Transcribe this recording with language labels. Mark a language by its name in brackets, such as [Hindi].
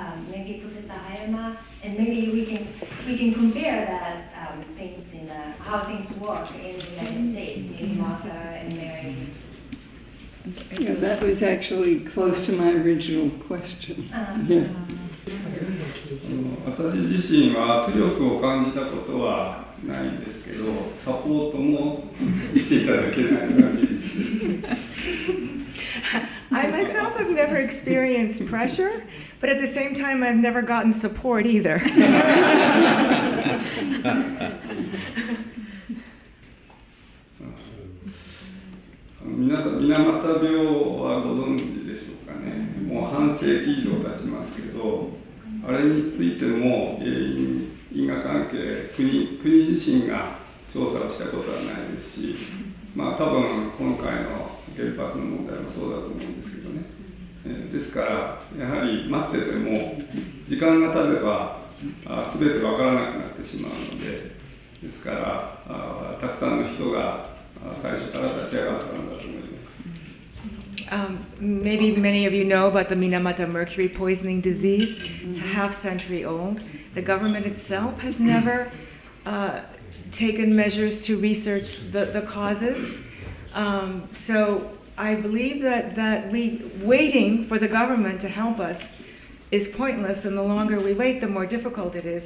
[English] Maybe Professor Hayama, and maybe we can compare that things in how things work in the United States, maybe Martha and Mary. Yeah, that was actually close to my original question. Yeah. [Japanese] 私自身は圧力を感じたことはないんですけど、サポートもしていただけないのが事実です。 [English] I myself have never experienced pressure, but at the same time, I've never gotten support either. [Japanese] 水俣病はご存知でしょうかね。もう半世紀以上経ちますけど、あれについても因果関係、国自身が調査をしたことはないですし、まあ多分今回の原発の問題もそうだと思うんですけどね。ですからやはり待ってても時間が経てば全て分からなくなってしまうので、ですからたくさんの人が最初から立ち上がったんだと思います。 [English] Maybe many of you know about the Minamata mercury poisoning disease. It's a half-century old. The government itself has never taken measures to research the causes. So I believe that waiting for the government to help us is pointless, and the longer we wait, the more difficult it is.